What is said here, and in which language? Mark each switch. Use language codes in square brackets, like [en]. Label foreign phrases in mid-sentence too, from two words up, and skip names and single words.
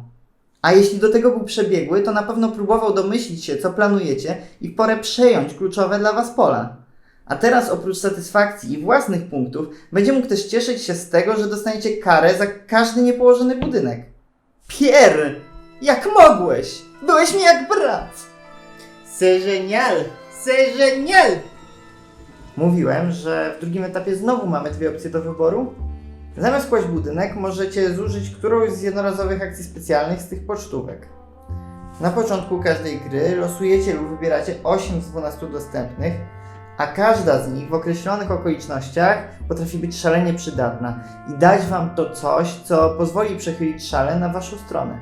[pl] A jeśli do tego był przebiegły, to na pewno próbował domyślić się, co planujecie i w porę przejąć kluczowe dla was pola. A teraz oprócz satysfakcji i własnych punktów, będzie mógł też cieszyć się z tego, że dostaniecie karę za każdy niepołożony budynek. Pierre! Jak mogłeś? Byłeś mi jak brat! [fr] C'est génial! C'est génial! [pl] Mówiłem, że w drugim etapie znowu mamy dwie opcje do wyboru. Zamiast kłaść budynek, możecie zużyć którąś z jednorazowych akcji specjalnych z tych pocztówek. Na początku każdej gry losujecie lub wybieracie 8 z 12 dostępnych, a każda z nich w określonych okolicznościach potrafi być szalenie przydatna i dać wam to coś, co pozwoli przechylić szale na waszą stronę.